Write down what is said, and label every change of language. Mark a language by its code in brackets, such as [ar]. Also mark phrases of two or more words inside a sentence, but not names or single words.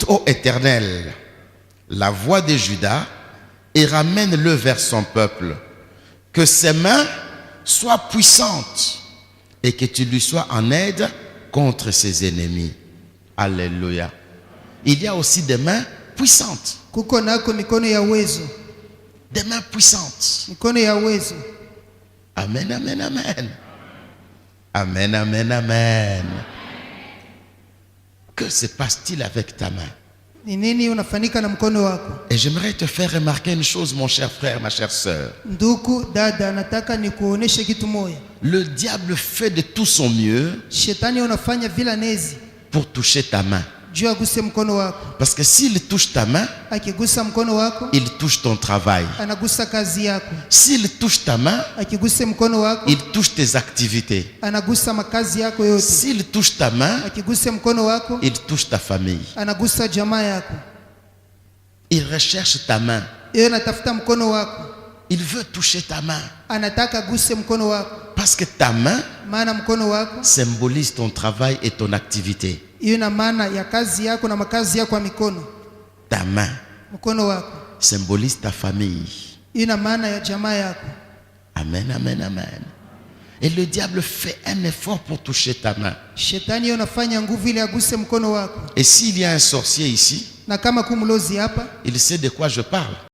[fr] Écoute, ô Éternel, la voie de Judas et ramène-le vers son peuple. Que ses mains soient puissantes et que tu lui sois en aide contre ses ennemis. Alléluia. Il y a aussi des mains puissantes. [sw] Kuko nako mikono ya uwezo. [fr] Des mains puissantes. [sw] Mikono ya uwezo. Amen, amen, amen. Amen, amen, amen. [fr] Que se passe-t-il avec ta main? [sw] Ni nini unafanyika na mkono wako? [fr] Et j'aimerais te faire remarquer une chose, mon cher frère, ma chère sœur. [sw] Ndugu, dada, nataka nikuoneshe kitu moja. [fr] Le diable fait de tout son mieux [sw] Shetani unafanya vila nezi [fr] pour toucher ta main. [sw] juu aguse mkono wako. [fr] Parce que s'il touche ta main, [sw] Akigusa mkono wako, [fr] il touche ton travail. [sw] anagusa kazi yako. [fr] S'il touche ta main, [sw] Akiguse mkono wako, [fr] il touche tes activités. [sw] anagusa makazi yako yote. [fr] S'il touche ta main, [sw] Akiguse mkono wako, [fr] il touche ta famille. [sw] anagusa jamaa yako. [fr] Il recherche ta main. [sw] Yeye anatafuta mkono wako. [fr] Il veut toucher ta main. [sw] Anataka guse mkono wako. [fr] Parce que ta main [sw] Maana mkono wako [fr] symbolise ton travail et ton activité. [sw] hiyo ina maana ya kazi yako na makazi yako ya mikono. [fr] Ta main [sw] Mkono wako [fr] symbolise ta famille. [sw] hiyo ina maana ya jamaa yako. Amen, amen, amen. [fr] Et le diable fait un effort pour toucher ta main. [sw] Shetani yeye anafanya nguvu ili aguse mkono wako. [fr] Et s'il y a un sorcier ici, [sw] Na kama kumlozi hapa, [fr] il sait de quoi je parle.